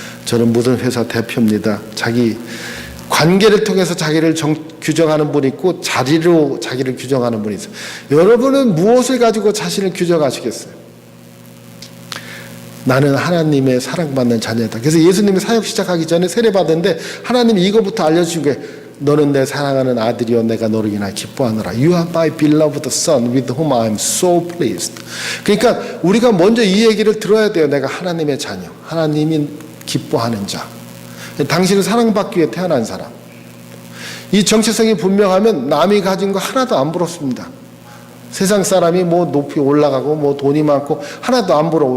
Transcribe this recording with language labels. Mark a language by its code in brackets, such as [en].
[ko] 저는 무슨 회사 대표입니다. 자기 관계를 통해서 자기를 규정하는 분이 있고 자리로 자기를 규정하는 분이 있어요. 여러분은 무엇을 가지고 자신을 규정하시겠어요? 나는 하나님의 사랑받는 자녀다. 그래서 예수님이 사역 시작하기 전에 세례받았는데 하나님이 이거부터 알려주신 거예요. 너는 내 사랑하는 아들이여 내가 너를 인하여 기뻐하노라. [en] You are my beloved son with whom I am so pleased. [ko] 그러니까 우리가 먼저 이 얘기를 들어야 돼요. 내가 하나님의 자녀, 하나님이 기뻐하는 자. 당신은 사랑받기 위해 태어난 사람. 이 정체성이 분명하면 남이 가진 거 하나도 안 부럽습니다. 세상 사람이 뭐 높이 올라가고 뭐 돈이 많고 하나도 안 부러워.